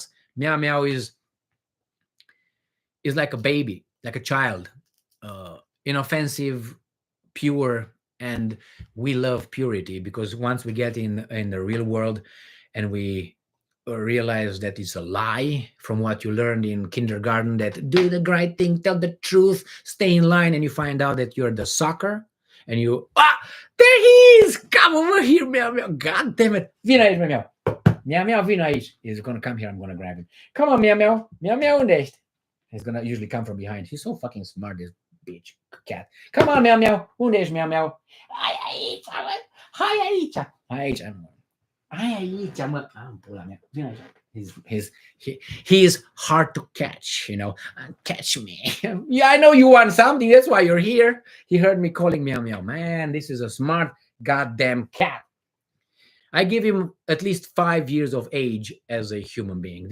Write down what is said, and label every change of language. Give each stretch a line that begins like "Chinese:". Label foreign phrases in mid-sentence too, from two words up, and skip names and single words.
English: Meow meow is like a baby, like a child, inoffensive, pure, and we love purity, because once we get in the real world and we realize that it's a lie from what you learned in kindergarten, that do the right thing, tell the truth, stay in line, and you find out that you're the sucker, and you there he is, come over here, meow meow, god damn it,
Romanian: vino aici,
English: meow meow meow,
Romanian: vino aici.
English: He's gonna come here, I'm gonna grab him. Come on, meow meow, meow meow,
Romanian: unde ești?
English: He's gonna usually come from behind. He's so fucking smart, this bitch cat. Come on, meow meow,
Romanian: unde ești, meow meow? Hai aici, mă, hai aici, aici, hai aici, mă, pula mea, vino aici.
English: He's hard to catch, catch me. Yeah, I know you want something, that's why you're here. He heard me calling meow meow. Man, this is a smart goddamn cat. I give him at least 5 years of age as a human being.